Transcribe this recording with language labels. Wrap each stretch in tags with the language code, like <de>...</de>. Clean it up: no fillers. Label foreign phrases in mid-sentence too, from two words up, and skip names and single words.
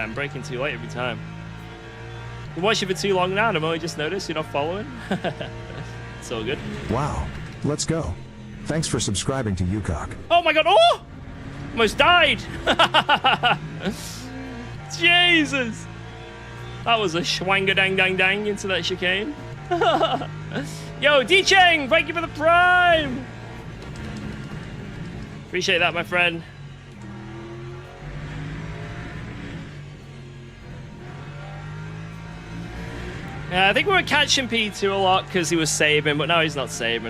<en>I'm braking too late every time. Been watching for too long now, and I'm only just noticed you're not following. It's all good. Wow. Let's go. Thanks for subscribing to UKOG. Oh my god. Oh! Almost died. Jesus. That was a schwanga-dang-dang-dang into that chicane. Yo, D-Cheng, thank you for the prime. Appreciate that, my friend. Yeah, I think we were catching P2 a lot because he was saving, but now he's not saving.</en>